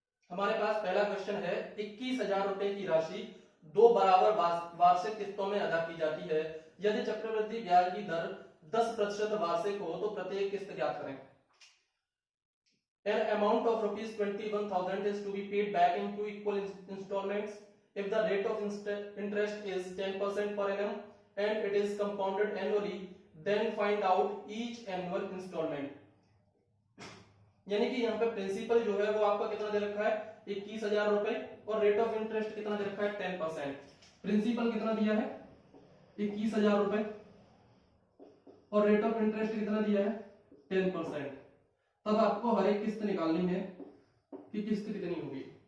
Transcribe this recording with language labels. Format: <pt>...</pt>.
<hi>हमारे पास पहला क्वेश्चन है 21,000 रुपए की राशि 2 बराबर वार्षिक किस्तों में अदा की जाती है। यदि चक्रवृद्धि ब्याज की दर 10% वार्षिक हो तो प्रत्येक किस्त ज्ञात करें।</hi> <en>An amount of rupees 21,000 is to be paid back in 2 equal installments if the rate of interest is 10% per annum and it is compounded annually, then find out each annual installment।</en> <hi>यानी कि यहाँ पे principal जो है वो आपका कितना दे रखा है 21,000 रुपए और रेट ऑफ इंटरेस्ट कितना दे रखा है 10%। प्रिंसिपल कितना दिया है 21,000 रुपए और रेट ऑफ इंटरेस्ट कितना दिया है 10%। तब आपको हर एक किस्त निकालनी है कि किस्त कितनी होगी।</hi>